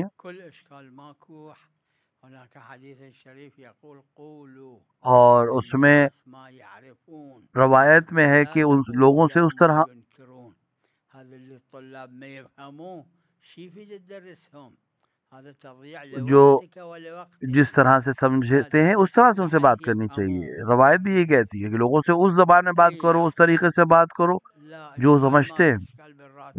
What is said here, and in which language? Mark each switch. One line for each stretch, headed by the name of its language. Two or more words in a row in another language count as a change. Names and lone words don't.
Arabic: كل إشكال ماكو. هناك حديث شريف يقول قولوا
Urdu: اور اس میں
Arabic: للناس ما يعرفون
Urdu: روایت میں ہے
Arabic: ولا
Urdu: کہ ان
Arabic: تقولوا
Urdu: لوگوں سے
Arabic: لهم
Urdu: اس
Arabic: ما
Urdu: طرح
Arabic: ينكرون. هذا اللي الطلاب ما يفهموه شي في تدرسهم، هذا تضييع
Urdu: جو
Arabic: لوقتك ولوقتهم.
Urdu: جس طرح سے سمجھتے ہیں اس طرح سے ان سے بات کرنی چاہیے. روایت بھی یہ کہتی ہے کہ لوگوں سے اس زبان میں بات کرو، اس طریقے سے بات کرو
Arabic: لا
Urdu: جو
Arabic: إشكال
Urdu: سمجھتے
Arabic: ما
Urdu: ہیں.
Arabic: في إشكال بالراتب.